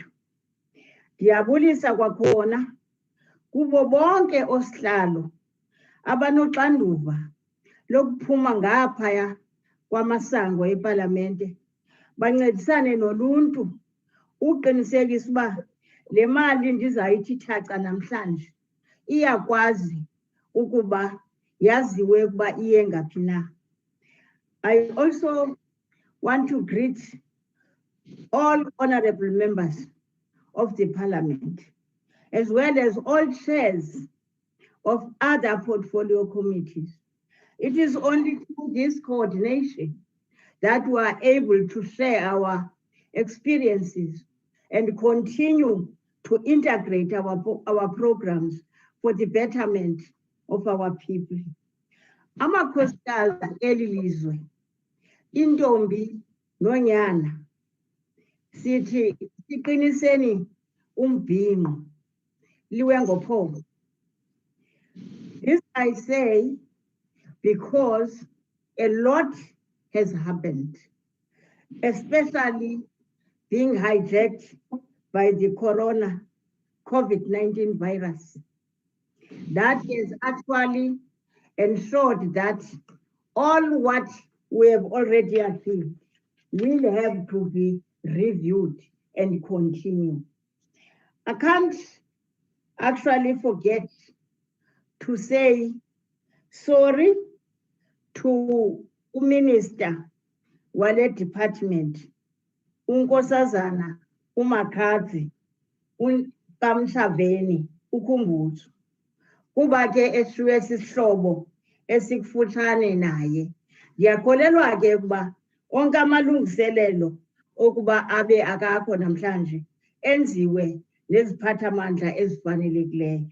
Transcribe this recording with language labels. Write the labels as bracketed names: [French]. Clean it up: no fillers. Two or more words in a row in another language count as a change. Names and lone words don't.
[Xhosa] Ndiyabulisa kwakhona kubo bonke osihlalo abanoxanduva lokuphuma ngaphaya kwamasango ePalamente bancedisane noluntu uqinisekisa uba le mali ndizayithi thaca namhlanje iyakwazi ukuba yaziwe ukuba iye ngaphi na. [English] I also want to greet all honorable members of the Parliament, as well as all chairs of other portfolio committees. It is only through this coordination that we are able to share our experiences and continue to integrate our programs for the betterment of our people. [Xhosa] Amakhosikazi eli lizwe, intombi nonyana, sithi siqiniseni umbhinqo liwe ngophondo. [English] This I say because a lot has happened, especially being hijacked by the COVID-19 virus. That has actually ensured that all what we have already achieved will have to be reviewed and continue. I can't actually forget to say sorry to the Minister wale department, [Xhosa] unkosazana uMakhazi uKamshaveni uKhumbuzo, kuba ke eshiywe sisihlobo esikufutshane naye. Ndiyakholelwa ke ukuba onke amalungiselelo okuba abe akakho namhlanje enziwe neziphathamandla ezifanelekileyo.